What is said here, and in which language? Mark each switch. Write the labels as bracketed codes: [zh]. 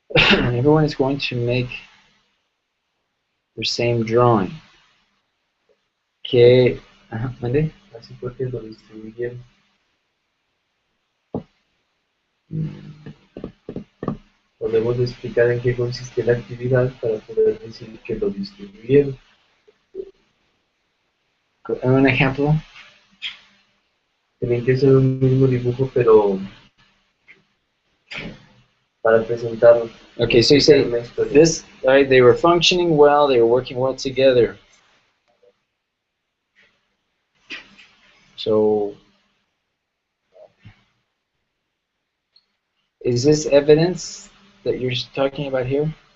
[en] Everyone is going to make their same drawing. [es] Okay, ¿mande? Así porque lo distribuyen. Por Podemos explicar en qué consiste la actividad para poder decir que lo distribuyeron. Un ejemplo. Tienen que ser un mismo dibujo, pero para presentarlo. [en] Okay, so you say this, right, they were functioning well, they were working well together. So, is this evidence that you're talking about here?